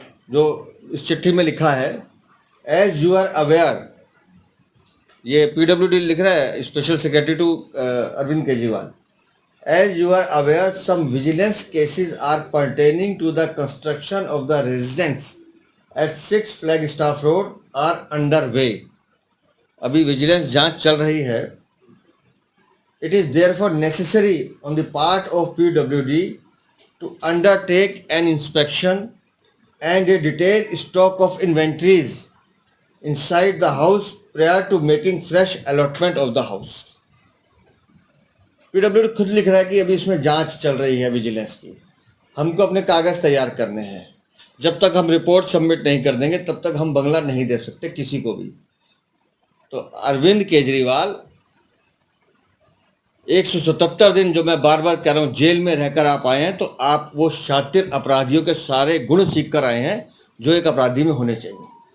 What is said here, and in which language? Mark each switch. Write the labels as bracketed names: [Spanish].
[Hindi] जो इस चिट्ठी में लिखा है, [English] as you are aware, [Hindi] ये पीडब्ल्यूडी लिख रहा है, [English] special secretary to [Hindi] Arvind Kejriwal. [English] As you are aware, some vigilance cases are pertaining to the construction of the residence at 6 Flagstaff road are under way. [Hindi] अभी विजिलेंस जांच चल रही है। [English] It is therefore necessary on the part of PWD to undertake an inspection and a detailed stock of inventories inside the house prior to making fresh allotment of the house. [Hindi] PWD खुद लिख रहा है कि अभी इसमें जांच चल रही है विजिलेंस की, हमको अपने कागज तैयार करने हैं। जब तक हम रिपोर्ट सबमिट नहीं कर देंगे तब तक हम बंगला नहीं दे सकते किसी को भी। तो अरविंद केजरीवाल 177 दिन, जो मैं बार बार कह रहा हूं, जेल में रहकर आप आए हैं, तो आप वो शातिर अपराधियों के सारे गुण सीख कर आए हैं जो एक अपराधी में होने चाहिए।